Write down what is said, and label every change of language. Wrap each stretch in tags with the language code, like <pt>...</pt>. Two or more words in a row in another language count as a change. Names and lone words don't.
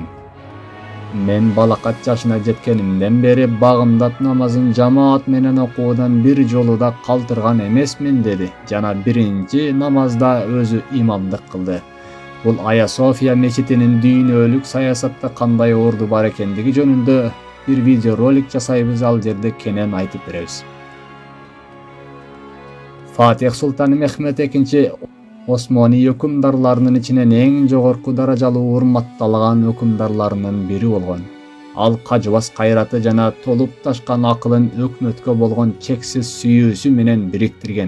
<ky>Мен балакат жашына жеткенимден бери багымдат намазын жамаат менен окуудан бир жолу да калтырган эмесмин" деди жана биринчи намазда өзү имамдык кылды. Бул Ая София мечитинин дүйнөлүк саясатта кандай орду бар экендиги жөнүндө бир видео ролик жасайбыз, ал жерде кенен айтып беребиз. Фатих Султан Мехмет II Осмони өкүмдарларынын ичинен эң жогорку даражалуу урматталган өкүмдарларынын бири болгон. Ал кажыбас кайраты жана толуп ташкан акылын өкмөткө болгон чексиз сүйүүсү менен бириктирген.</ky>